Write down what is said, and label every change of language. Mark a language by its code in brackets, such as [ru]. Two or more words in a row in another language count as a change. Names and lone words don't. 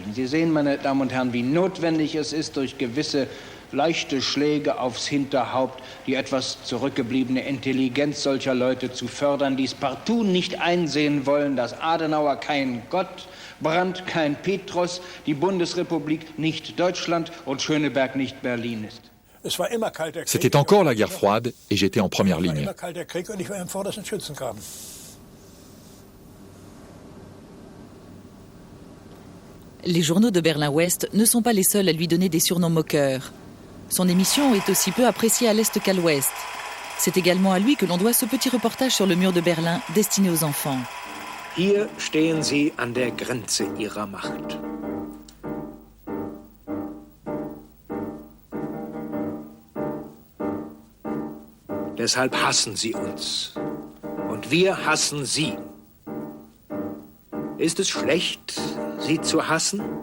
[de] Sie sehen, meine Damen und Herren, wie notwendig es ist, durch gewisse leichte Schläge aufs Hinterhaupt die etwas zurückgebliebene Intelligenz solcher Leute zu fördern, die es partout nicht einsehen wollen, dass Adenauer kein Gott, Brandt kein Petrus, die Bundesrepublik nicht Deutschland und Schöneberg nicht Berlin ist. [fr] C'était encore la guerre froide et j'étais en première ligne. Les journaux de Berlin-Ouest ne sont pas les seuls à lui donner des surnoms moqueurs. Son émission est aussi peu appréciée à l'Est qu'à l'Ouest. C'est également à lui que l'on doit ce petit reportage sur le mur de Berlin destiné aux enfants. [de] Hier stehen sie an der Grenze ihrer Macht. Deshalb hassen sie uns. Und wir hassen sie. Ist es schlecht, sie zu hassen?